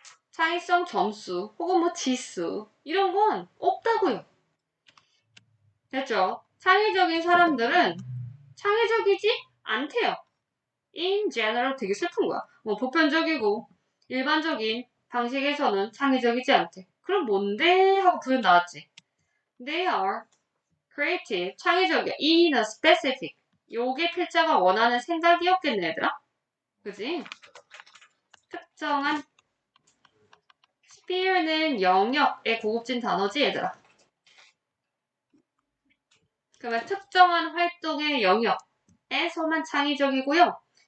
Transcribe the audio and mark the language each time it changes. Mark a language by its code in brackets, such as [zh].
[ko] 창의성 점수 혹은 뭐 지수 이런 건 없다고요. 됐죠? 창의적인 사람들은 창의적이지 않대요. [en] In general [ko] 되게 슬픈 거야. 뭐 보편적이고 일반적인 방식에서는 창의적이지 않대. 그럼 뭔데? 하고 부연 나왔지. [en] They are creative, [ko] 창의적이야. [en] In a specific. [ko] 요게 필자가 원하는 생각이었겠네, 얘들아. 그지? 특정한 sphere는 영역의 고급진 단어지, 얘들아. 그러면 특정한 활동의 영역에서만 창의적이고요.